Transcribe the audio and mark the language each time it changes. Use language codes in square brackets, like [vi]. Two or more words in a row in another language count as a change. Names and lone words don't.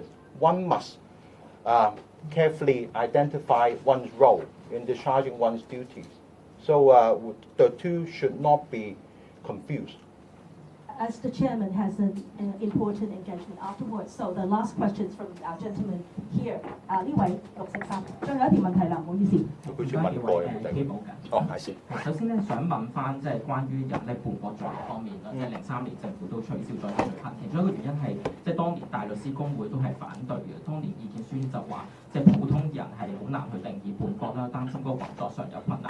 [en] One must carefully identify one's role in discharging one's duties. So the two should not be confused. As the chairman has an important engagement afterwards, so the last questions from our gentleman here. [yue] 呢位陸先生，最後一條問題啦，唔好意思。佢先問過有冇第二？哦，係先。首先咧，想問翻即係關於人力叛國罪方面啦，即係03年政府都取消咗呢個罪行，其中一個原因係即係當年大律師公會都係反對嘅，當年意見書就話即係普通人係好難去定義叛國啦，擔心嗰個運作上有困難。